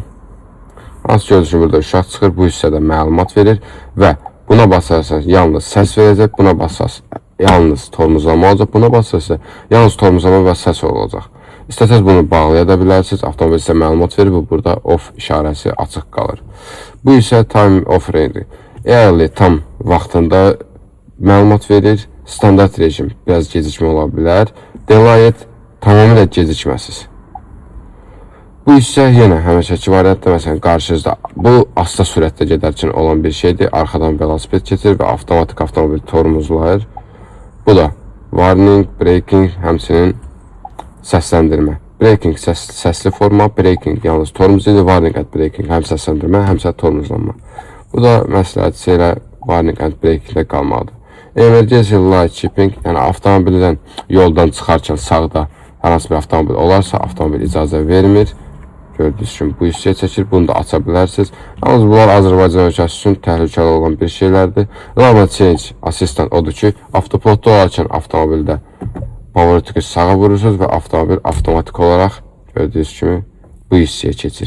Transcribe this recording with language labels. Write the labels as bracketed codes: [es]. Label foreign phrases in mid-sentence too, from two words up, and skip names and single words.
[az] Hansı gördüyünüz kimi burada uşaq çıxır, bu hissədə məlumat verir və buna basarsanız yalnız səs verəcək, buna basarsanız yalnız tormozlanma olacaq, buna basarsanız yalnız tormozlanma və səs olacaq. İstəsəz bunu bağlaya da bilərsiniz. Avtomobil sizə məlumat verir və burada off işarəsi açıq qalır. Bu isə [en] time off range. [az] Early tam vaxtında məlumat verir. Standart rejim biraz gecikmə ola bilər. Delayed tamamilə gecikməsiz. Bu isə yenə həmişəki variantda, məsələn, qarşınızda bu asta sürətdə gedərkən olan bir şeydir. Arxadan velosiped keçir və avtomatik avtomobil tormozlayır. Bu da [en] warning, braking, [az] həmçinin səsləndirmə. Braking səsli forma, braking yalnız tormuz idi, [en] warning and braking [az] həm səsləndirmə, həmsə tormozlanma. Bu da məsləhətçi ilə [en] warning and braking- [az] də qalmalıdır. [en] Emergency light keeping, [az] yəni avtomobildən yoldan çıxarkən sağda hər hansı bir avtomobil olarsa, avtomobil icazə vermir. Gördüyünüz kimi bu hissəyə çəkir, bunu da aça bilərsiniz. Yalnız bunlar Azərbaycan ölkəsi üçün təhlükəli olan bir şeylərdir. [en] Lava change assistant [az] odur ki, avtopilotda olarkən avtomobildə power tıkı sağa vurursunuz və avtomobil avtomatik olaraq gördüyünüz kimi bu hissəyə keçir.